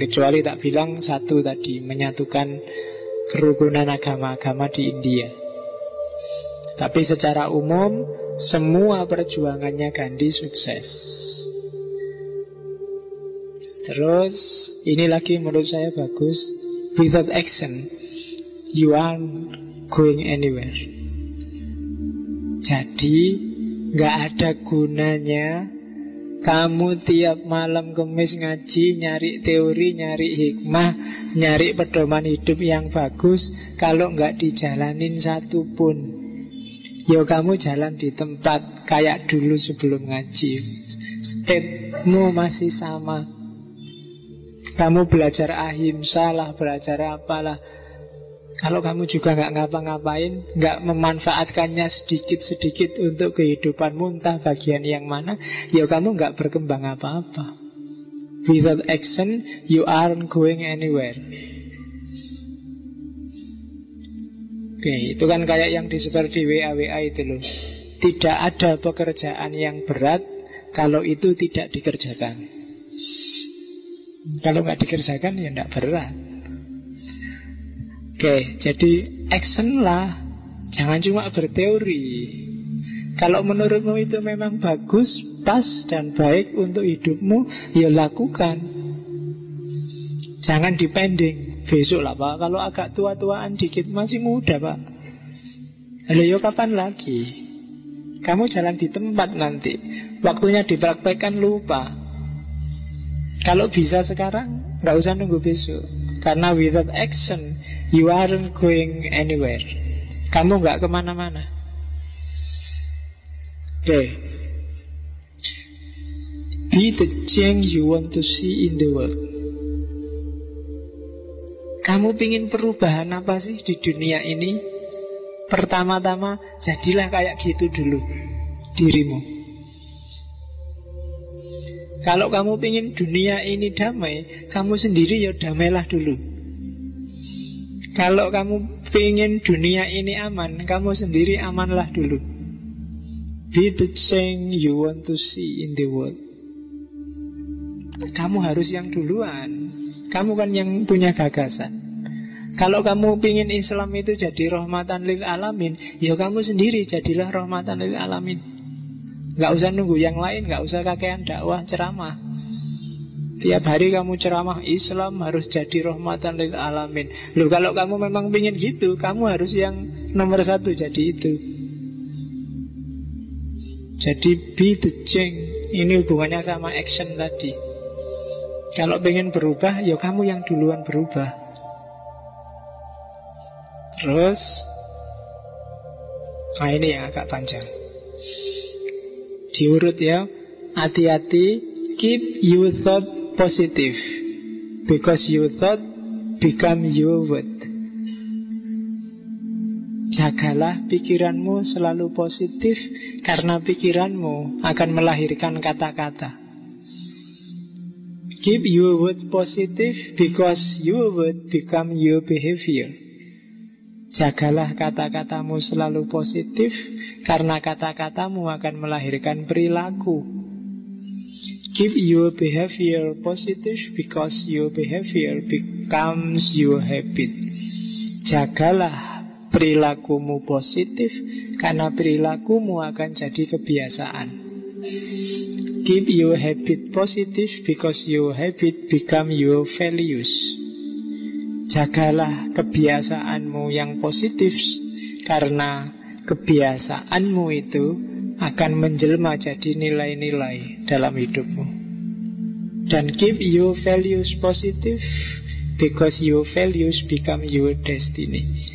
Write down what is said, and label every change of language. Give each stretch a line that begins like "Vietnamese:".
Indonesian: Kecuali tak bilang satu tadi, menyatukan kerukunan agama-agama di India. Tapi secara umum, semua perjuangannya Gandhi sukses. Terus ini lagi menurut saya bagus.
English: Without action, you aren't going anywhere.
Indonesian: Jadi gak ada gunanya kamu tiap malam Kemis ngaji, nyari teori, nyari hikmah, nyari pedoman hidup yang bagus, kalau gak dijalanin satu pun. Yo kamu jalan di tempat kayak dulu sebelum ngaji. State-mu masih sama. Kamu belajar ahimsa lah, belajar apalah. Kalau kamu juga gak ngapa-ngapain, gak memanfaatkannya sedikit-sedikit untuk kehidupanmu, entah bagian yang mana, ya kamu gak berkembang apa-apa.
English: Without action, you aren't going anywhere.
Indonesian: Oke, itu kan kayak yang disebar di WA-WA itu loh. Tidak ada pekerjaan yang berat kalau itu tidak dikerjakan. Kalau nggak dikerjakan ya nggak berat. Oke, jadi action lah. Jangan cuma berteori. Kalau menurutmu itu memang bagus, pas dan baik untuk hidupmu, ya lakukan. Jangan dipending. Besok lah Pak, kalau agak tua-tuaan dikit, masih muda Pak. Halo, yo kapan lagi? Kamu jalan di tempat nanti. Waktunya dipraktekkan lupa. Kalau bisa sekarang, gak usah nunggu besok.
English: Karena without action, you aren't going anywhere.
Indonesian: Kamu gak kemana-mana. Oke.
English: Be the change you want to see in the world.
Indonesian: Kamu pingin perubahan apa sih di dunia ini? Pertama-tama, jadilah kayak gitu dulu dirimu. Kalau kamu pingin dunia ini damai, kamu sendiri ya damailah dulu. Kalau kamu pingin dunia ini aman, kamu sendiri amanlah dulu.
English: Be the change you want to see in the world.
Indonesian: Kamu harus yang duluan. Kamu kan yang punya gagasan. Kalau kamu pingin Islam itu jadi rahmatan lil alamin, ya kamu sendiri jadilah rahmatan lil alamin. Gak usah nunggu yang lain, gak usah kakean dakwah ceramah. Tiap hari kamu ceramah Islam harus jadi rahmatan lil alamin. Loh, kalau kamu memang pingin gitu, kamu harus yang nomor satu jadi itu. Jadi be the change. Ini hubungannya sama action tadi. Kalau pengen berubah, ya kamu yang duluan berubah. Terus, nah ini yang agak panjang. Diurut ya. Hati-hati.
English: Keep your thought positive, because your thought become your word.
Indonesian: Jagalah pikiranmu selalu positif, karena pikiranmu akan melahirkan kata-kata.
English: Keep your word positive, because your word become your behavior.
Indonesian: Jagalah kata-katamu selalu positif, karena kata-katamu akan melahirkan perilaku.
English: Keep your behavior positive, because your behavior becomes your habit.
Indonesian: Jagalah perilakumu positif, karena perilakumu akan jadi kebiasaan.
English: Keep your habit positive, because your habit become your values.
Indonesian: Jagalah kebiasaanmu yang positif, karena kebiasaanmu itu akan menjelma jadi nilai-nilai dalam hidupmu.
English: Dan keep your values positive, because your values become your destiny.